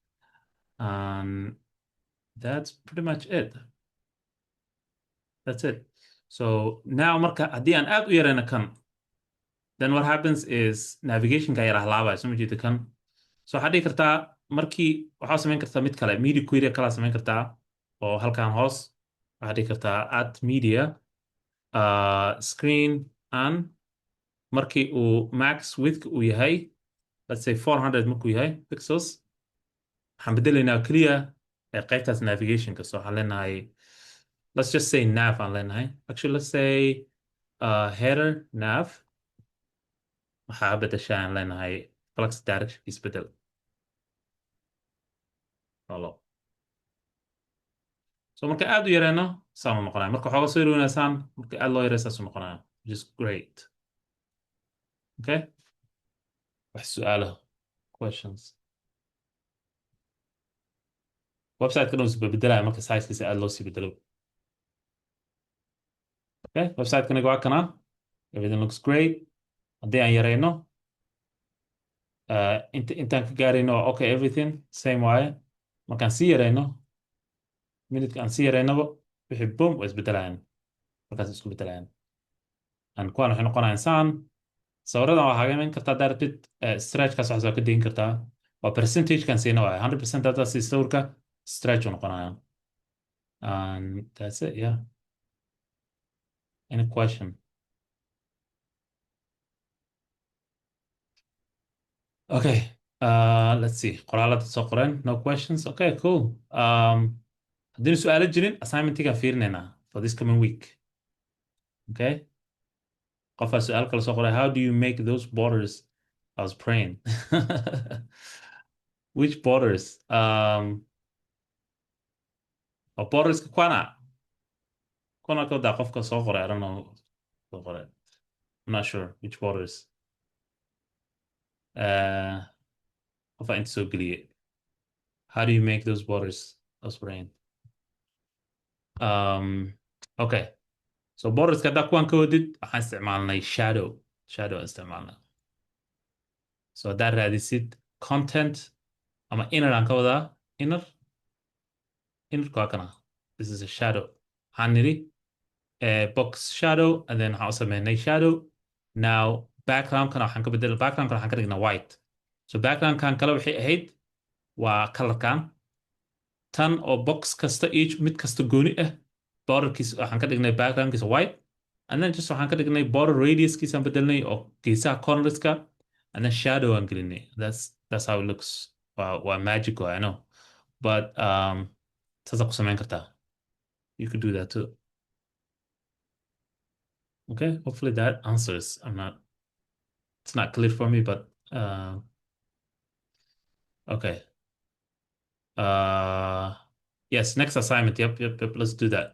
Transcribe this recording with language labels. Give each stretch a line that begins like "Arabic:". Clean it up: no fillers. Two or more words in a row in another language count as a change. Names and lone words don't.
English: that's pretty much it that's it so now
Somali: marka haddii aan aad u yarayna kan
English: then what happens is
Somali: navigationka yar ahlaabaya soo jeedo kan so waxaad dhihi kartaa markii waxaa samayn kartaa mid kale
English: media query
Somali: kala samayn kartaa oo halkan hoos waxaad dhihi kartaa
English: add media screen and
Somali: markii uu
English: max width
Somali: uu yahay
English: let's say 400
Somali: markuu yahay pixels waxaan bedelaynaa clear qaybtaas navigationka so waxaan leenahay
English: let's just say nav
Somali: aan leenahay
English: actually let's say header nav
Somali: waxaa bedeshaa aan leenahay
English: flux direction
Somali: isbedel so marka aad u yareyno saan u noqonaya marka waxooga soo yareynaysaan marka aad loo yareeyo saas u noqonaya
English: which is great okay
Somali: wax su'aalo questions website-ka dhan isba bedelaya marka size-kiisa aad loo sii bedelo okay website-kaniga waa kana
English: everything looks great
Somali: haddii aan yareyno intaan ka gaarayno waa
English: okay everything same
Somali: waaye markaan sii yareyno minute aan sii yareynaba wixii boom waa isbedelayaan markaas isku bedelayaan kuwan waxay noqonayaan saan sawiradan waa hagaajin kartaa haddaa rabtid stretchkaas waxaas waa ka deyin kartaa waa percentagekan siina waaya 100% haddaa sii sawirka stretch u noqonayaan
English: and that's it yeah any question okay let's see
Somali: qoraalada soo qoreen
English: no questions okay cool
Somali: haddii su'aalo jirin assignmentigaan fiirinaynaa
English: for this coming week okay
Somali: qofaa su'aal kale soo qoray
English: how do you make those borders I was praying which borders
Somali: borderska kwana ka wadaa qofka soo qoray
English: I don't know
Somali: soo qoray
English: I'm not sure which borders
Somali: qofaa inta soo geliyay
English: how do you make those borders I was praying
Somali: okay so borderska haddaa kuwan ka wadid waxaan isticmaalnay shadow aan isticmaalnay so haddaad raadisid content ama inner aan ka wadaa innerka waa kana
English: this is a shadow
Somali: waxaan nidhi
English: box shadow and then
Somali: waxaan u sameynay shadow now backgroundkana waxaan ka bedel backgroundkana waxaan ka dhignaa white so backgroundkan kale waxay ahayd waa colorkan tan oo box kasta each mid kasta gooni ah borderkiisa waxaan ka dhignay backgroundkiisa white
English: and then just
Somali: waxaan ka dhignay border radiuskiisa aan bedelnay oo geesaha cornerska
English: and then shadow
Somali: aan gelinay
English: that's how it looks
Somali: waa
English: magic I know but
Somali: saasaa ku samayn kartaa
English: you could do that too okay hopefully that answers I'm not it's not clear for me, but okay. Yes, next assignment. Yep, let's do that.